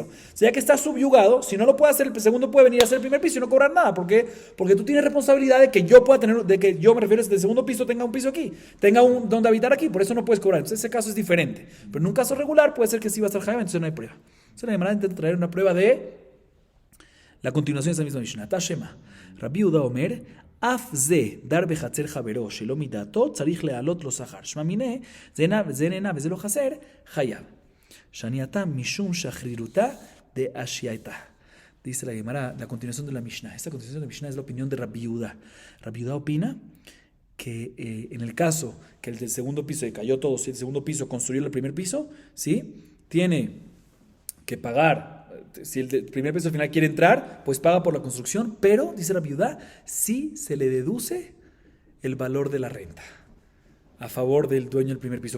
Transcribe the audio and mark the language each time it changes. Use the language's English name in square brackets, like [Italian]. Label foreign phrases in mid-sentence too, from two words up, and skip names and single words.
[Spanish] O sea, ya que está subyugado, si no lo puede hacer, el segundo puede venir a hacer el primer piso y no cobrar nada, porque tú tienes responsabilidad de que yo pueda tener, de que yo me refiero a que el segundo piso tenga un piso aquí, tenga un donde habitar aquí, por eso no puedes cobrar. Entonces ese caso es diferente, pero en un caso regular puede ser que sí va a estar Jaime, entonces no hay prueba. Entonces la Gemara intenta traer una prueba de la continuación de esa misma Mishnah. [Hebrew] תא שמע. רבי יהודה אומר, אף זה דר בחצר חבירו שלא מדעתו צריך להעלות לו שכר. [Aramaic] שמע מינה [Hebrew] זה נהנה וזה לא חסר חייב. [Aramaic] שאני התם משום שחרוריתא דאשיתא. [Spanish] Dice la Gemara, la continuación de la Mishnah. Esta continuación de la Mishnah es la opinión de Rabbi Yehuda. Rabbi Yehuda opina que en el caso que el del segundo piso se cayó todo, si el segundo piso construyó el primer piso, ¿sí? Tiene que pagar. Si el primer piso al final quiere entrar, pues paga por la construcción, pero, dice la viuda, sí se le deduce el valor de la renta a favor del dueño del primer piso.